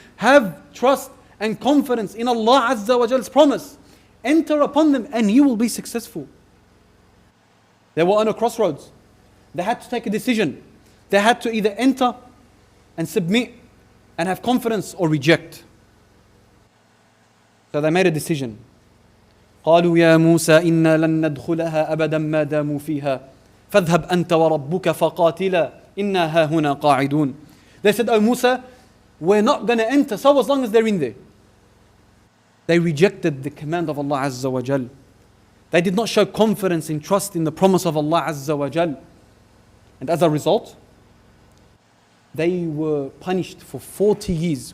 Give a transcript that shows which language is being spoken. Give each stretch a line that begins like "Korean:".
English: Have trust and confidence in Allah Azza wa Jal's promise. Enter upon them and you will be successful. They were on a crossroads. They had to take a decision. They had to either enter and submit and have confidence or reject. So they made a decision.
Arabic: قالوا يا موسى إنا لن ندخلها أبدا ما داموا فيها فاذهب أنت وربك فقاتلا إنا هاهنا قاعدون.
English: They said, "Oh Musa, we're not going to enter so as long as they're in there." They rejected the command of Allah Azza wa Jal. They did not show confidence and trust in the promise of Allah Azza wa Jal. And as a result, they were punished for 40 years.